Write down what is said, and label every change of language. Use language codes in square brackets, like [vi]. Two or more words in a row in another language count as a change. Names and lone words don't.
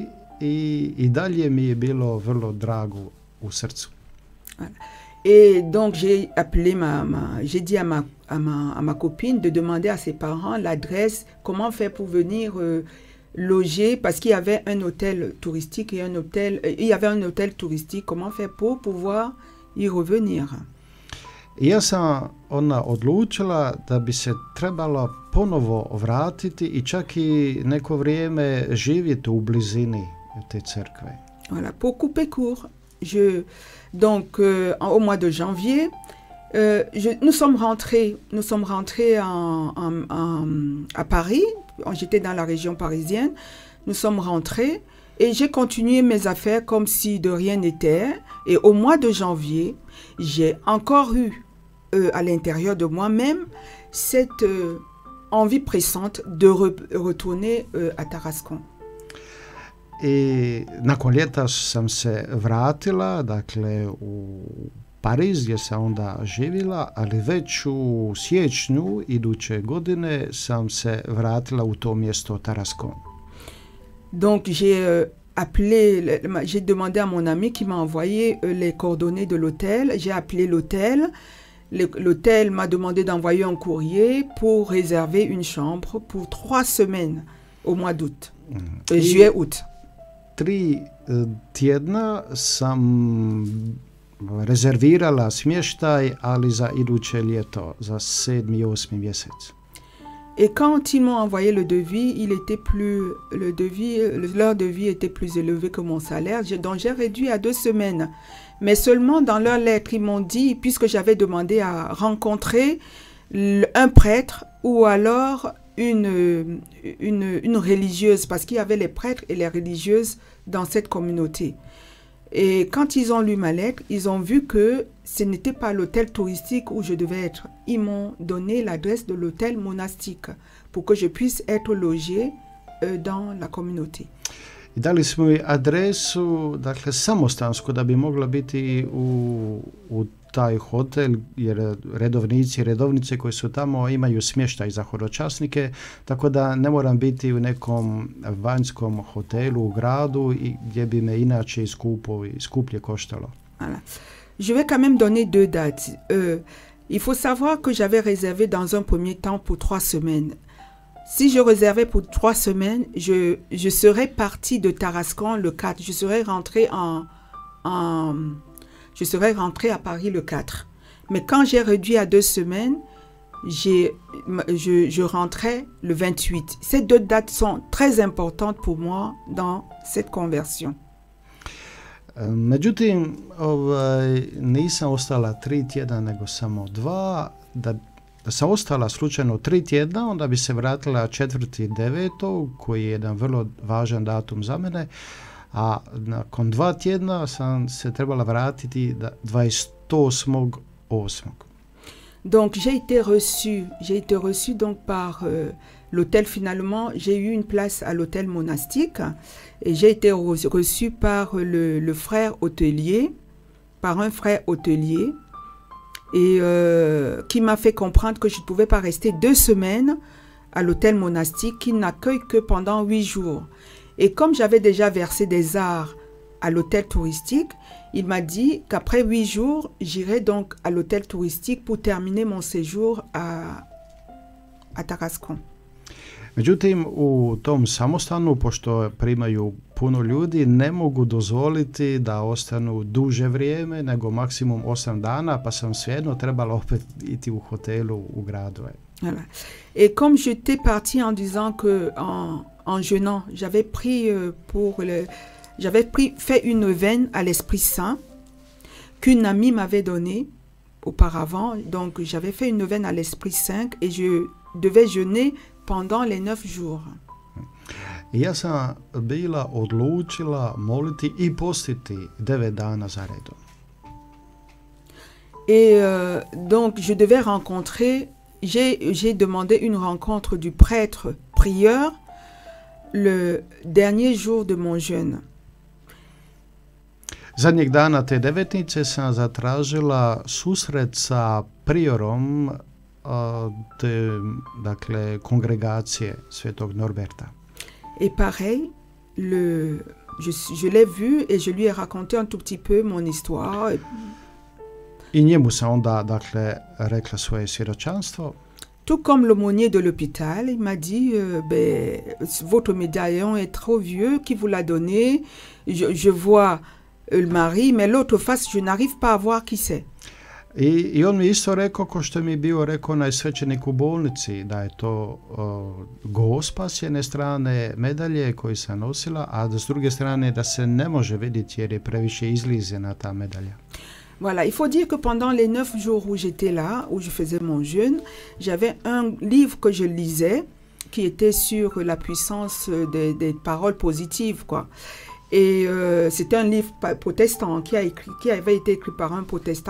[hr] I dalje mi je bilo vrlo drago u srcu. [fr] Et donc j'ai appelé j'ai dit à ma copine de demander à ses parents l'adresse, comment faire pour venir loger, parce qu'il y avait un hôtel touristique et il y avait un hôtel touristique, comment faire pour pouvoir y revenir. [hr] Ja sam odlučila da bi se trebalo ponovo vratiti i čak i neko vrijeme živjeti u blizini te crkve. [fr] Voilà, pour couper court, au mois de janvier, nous sommes rentrés à Paris. J'étais dans la région parisienne. Nous sommes rentrés et j'ai continué mes affaires comme si de rien n'était. Et au mois de janvier, j'ai encore eu à l'intérieur de moi-même cette envie pressante de retourner à Tarascon. [hr] I nakon ljeta sam se vratila, dakle, u Pariz gdje sam onda živjela, ali već u siječnju iduće godine sam se vratila u to mjesto Tarascon. [fr] Donc j'ai demandé à mon ami qui m'a envoyé les coordonnées de l'hôtel. J'ai appelé l'hôtel. L'hôtel m'a demandé d'envoyer un courrier pour réserver une chambre pour 3 semaines au mois d'août, juillet-août. [hr] 3 tjedna sam rezervirala smještaj, ali za iduće ljeto, za 7. i 8. mjesec. [fr] Et quand ils m'ont envoyé le devis, leur devis était plus élevé que mon salaire, donc j'ai réduit à 2 semaines. Mais seulement dans leur lettre, ils m'ont dit, puisque j'avais demandé à rencontrer un prêtre ou alors une religieuse, parce qu'il y avait les prêtres et les religieuses dans cette communauté. Et quand ils ont lu ma lettre, ils ont vu que ce n'était pas l'hôtel touristique où je devais être. Ils m'ont donné l'adresse de l'hôtel monastique pour que je puisse être logée dans la communauté. [hr] I dali smo mi adresu, dakle, samostansku da bi mogla biti u taj hotel, jer redovnici i redovnice koji su tamo imaju smještaj za hodočasnike, tako da ne moram biti u nekom vanjskom hotelu u gradu i gdje bi me inače skuplje koštalo. [fr] Voilà. Je vais quand même donner 2 dates. Il faut savoir que j'avais réservé dans un premier temps pour 3 semaines. Si je réservais pour 3 semaines, je serais partie de Tarascon le 4. Je serais rentrée à Paris le 4. Mais quand j'ai réduit à 2 semaines, je rentrais le 28. Ces 2 dates sont très importantes pour moi dans cette conversion. [hr] Međutim, nisam ostala 3 tjedna, nego samo 2. Da sam ostala slučajno 3 tjedna, onda bi se vratila 4.9. koji je jedan vrlo važan datum za mene, a nakon 2 tjedna sam se trebala vratiti 28.8. [fr] Donc j'ai été reçue donc par l'hôtel. Finalement, j'ai eu une place à l'hôtel monastique et j'ai été reçue par le frère hôtelier, par un frère hôtelier, et qui m'a fait comprendre que je ne pouvais pas rester 2 semaines à l'hôtel monastique qui n'accueille que pendant 8 jours. Et comme j'avais déjà versé des arts à l'hôtel touristique, il m'a dit qu'après 8 jours, j'irai donc à l'hôtel touristique pour terminer mon séjour à Tarascon. [hr] Međutim, u tom samostanu, pošto primaju puno ljudi, ne mogu dozvoliti da ostanu duže vrijeme, nego maksimum 8 dana, pa sam svejedno trebala opet iti u hotelu u gradu. [fr] Voilà. Et comme j'étais partie en disant que en jeûnant, fait une neuvaine à l'Esprit Saint qu'une amie m'avait donnée auparavant. Donc j'avais fait une neuvaine à l'Esprit Saint et je devais jeûner pendant les 9 jours. [hr] Ja sam bila odlučila moliti i postiti 9 dana za redom. [fr] Et donc je devais rencontrer, j'ai demandé une rencontre du prêtre prieur le dernier jour de mon jeûne. [hr] Zadnjeg dana te devetnice sam zatražila susret sa priorom dakle, kongregacije Svetog Norberta. [fr] Et pareil, je l'ai vu et je lui ai raconté un tout petit peu mon histoire. [hr] I njemu sam onda, dakle, rekla svoje svjedočanstvo. [fr] Tout comme l'aumônier de l'hôpital, il m'a dit votre médaillon est trop vieux, qui vous l'a donné? Je vois le mari, mais l'autre face, je n'arrive pas à voir qui c'est. [hr] I on mi isto rekao, ko što mi je bio rekao onaj svećenik u bolnici, da je to gospa s jedne strane medalje koju sam nosila, a s druge strane da se ne može vidjeti jer je previše izlizana ta medalja. [fr] Voilà, il faut dire que pendant les 9 jours où j'étais là, où je faisais mon jeûne, j'avais un livre que je lisais qui était sur la puissance des paroles positives, quoi. Et c'était un livre protestant qui avait été écrit par un protestant.